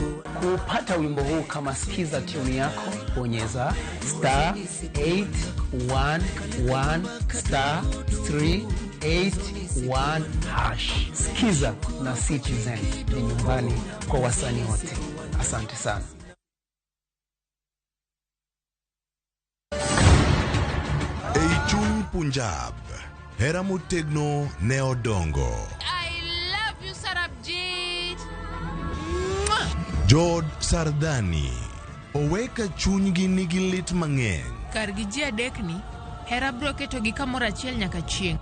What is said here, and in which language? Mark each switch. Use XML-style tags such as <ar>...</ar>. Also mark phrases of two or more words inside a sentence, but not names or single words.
<sw>Kupata wimbo huu kama sikiza tune yako, bonyeza *811*381#. Sikiza na Citizen ni nyumbani kwa wasanii wote. Asante sana.</sw> <luo>Eichung Punjab, hera motegno ne odongo. Jod Sardani, oweka chunygi nigi lit mang'eny. Kargi ji adekni, hera bro ketogi kamoro achiel nyaka chieng'.</luo>